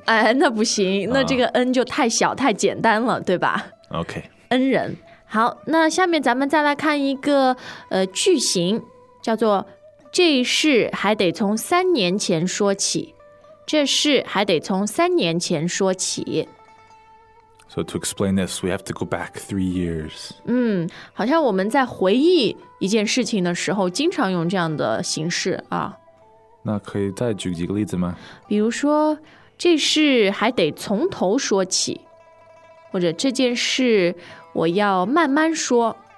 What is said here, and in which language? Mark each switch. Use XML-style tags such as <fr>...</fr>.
<zh>哎，那不行，那这个恩就太小、太简单了，对吧？OK，恩人。好，那下面咱们再来看一个句型，叫做“这事还得从三年前说起”。这事还得从三年前说起。</zh> <en>So to explain this, we have to go back 3 years.</en> <zh>嗯，好像我们在回忆一件事情的时候，经常用这样的形式啊。那可以再举几个例子吗？比如说，这事还得从头说起，或者这件事我要慢慢说。</zh>